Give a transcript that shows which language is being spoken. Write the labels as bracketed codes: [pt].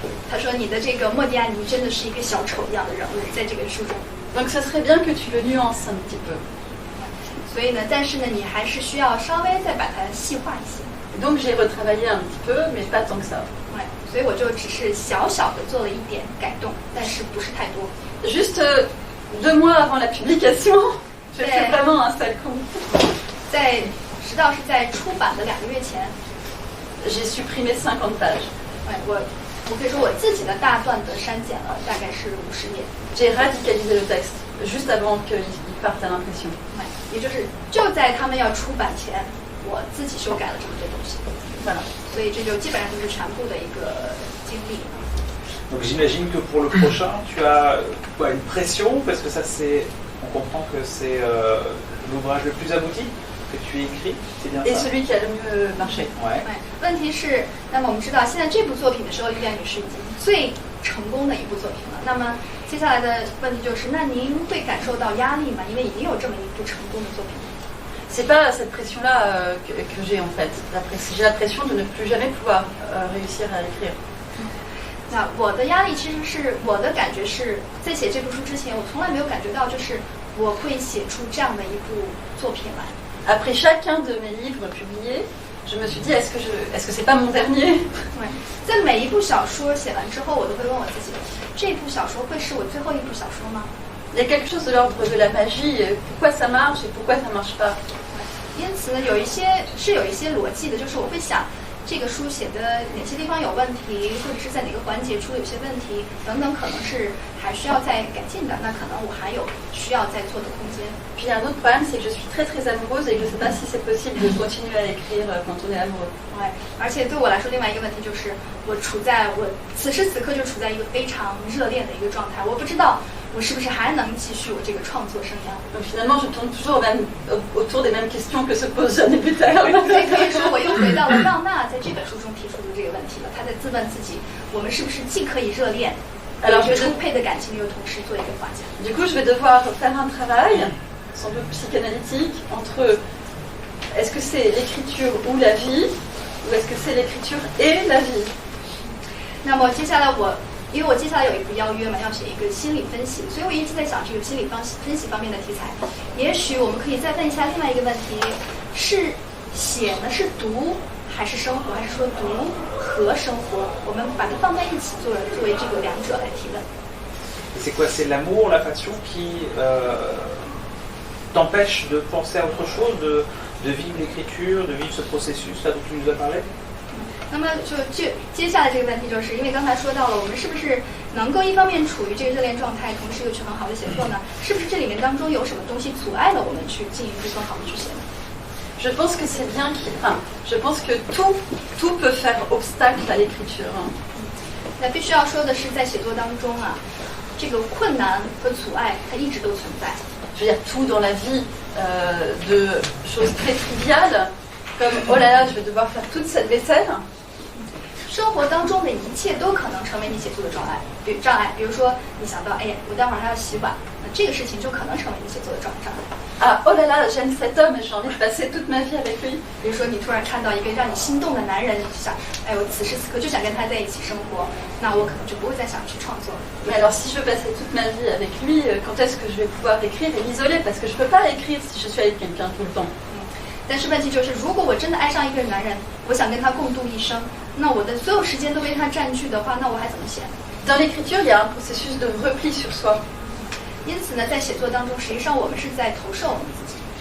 [zh] 他说你的这个莫迪安尼真的是一个小丑一样的人物，在这个书中。 [fr] Donc ce serait bien que tu le nuances un petit peu. [zh] 所以呢，但是呢，你还是需要稍微再把它细化一些。 [fr] Donc j'ai retravaillé un petit peu, mais pas tant que ça. [zh] 所以我就只是小小的做了一点改动，但是不是太多。 [fr] Juste 2 mois avant la publication, j'ai fait vraiment un sale coup. [zh] 直到是在出版的2个月前 [fr] j'ai supprimé 50 pages. [zh] 我可以说我自己的大段的删减了大概是50页。 [fr] J'ai radicalisé le texte juste avant qu'il parte à l'impression. [zh] 也就是就在他们要出版前，我自己修改了这么多东西。 [fr] Voilà. [zh] 所以这就基本上就是全部的一个经历。 [fr] Donc j'imagine que pour le prochain, tu as une pression parce que ça c'est, on comprend que c'est l'ouvrage le plus abouti que tu as écrit, c'est bien ça. Et celui qui a le mieux marché. Ouais. [zh] 问题是，那么我们知道现在这部作品的时候，莉莲女士已经最成功的一部作品了。那么接下来的问题就是，那您会感受到压力吗？因为已经有这么一部成功的作品。 [fr] C'est pas cette pression-là que j'ai en fait. J'ai la pression de ne plus jamais pouvoir réussir à l'écrire. [zh] 那我的压力其实是我的感觉是在写这部书之前，我从来没有感觉到就是我会写出这样的一部作品来。 [fr] Après chacun de mes livres publiés, je me suis dit est-ce que c'est pas mon dernier? [zh] 对，在每一部小说写完之后，我都会问我自己，这部小说会是我最后一部小说吗？ [fr] Il y a quelque chose de l'ordre de la magie. Pourquoi ça marche et pourquoi ça marche pas? [zh] 因此呢，有一些逻辑的，就是我会想，这个书写的哪些地方有问题，或者是在哪个环节出了有些问题等等，可能是还需要再改进的，那可能我还有需要再做的空间。 [fr] Puis il y a un autre problème, c'est que je suis très très amoureuse et je ne sais pas si c'est possible de continuer à écrire quand on est amoureux. [zh] 对，而且对我来说，另外一个问题就是，我此时此刻就处在一个非常热恋的一个状态，我不知道我是不是还能继续我这个创作生涯。 [fr] Donc finalement, je tourne toujours autour des mêmes questions que se pose Jeanne Buter. [zh] 所以可以说，我又回到了让娜在这本书中提出的这个问题了。她在自问自己，我们是不是既可以热恋，有着充沛的感情，又同时做一个画家。 [fr] Du coup, je vais devoir faire un travail, sans doute psychanalytique, entre est-ce que c'est l'écriture ou la vie, ou est-ce que c'est l'écriture et la vie. [zh] 那么接下来因为我接下来有一个邀约嘛，要写一个心理分析，所以我一直在想这个心理分析方面的题材。也许我们可以再问一下另外一个问题：是写呢？是读还是生活？还是说读和生活？我们把它放在一起作为这个两者来提问。 [fr] C'est quoi? C'est l'amour, l'affection qui t'empêche de penser à autre chose, de vivre l'écriture, de vivre ce processus là dont tu nous as parlé? [zh] 那么就接下来这个问题就是，因为刚才说到了，我们是不是能够一方面处于这个热恋状态，同时又去很好的写作呢？是不是这里面当中有什么东西阻碍了我们去进一步更好的去写呢？ [fr] Je pense que c'est bien je pense que tout peut faire obstacle à l'écriture. [zh] 那必须要说的是，在写作当中啊，这个困难和阻碍它一直都存在。 [fr] Je veux dire tout dans la vie, de choses très triviales. Comme oh là là, je vais devoir faire toute cette vaisselle. [zh] 生活当中的一切都可能成为你写作的障碍。比如说，你想到，哎呀，我待会儿还要洗碗，那这个事情就可能成为你写作的障碍。 [fr] ah oh là là j'aime cet homme et j'ai envie de passer toute ma vie avec lui. [zh] 比如说，你突然看到一个让你心动的男人，想，哎，我此时此刻就想跟他在一起生活，那我可能就不会再想去创作了。 [fr] Mais alors si je veux passer toute ma vie avec lui, quand est-ce que je vais pouvoir écrire et m'isoler? Parce que je peux pas écrire si je suis avec quelqu'un tout le temps. [zh] 但是问题就是，如果我真的爱上一个男人，我想跟他共度一生，那我的所有时间都被他占据的话，那我还怎么写？ [fr] Dans l'écriture, il y a un processus de repli sur soi. [zh] 因此呢，在写作当中，实际上我们是在投射我们自己。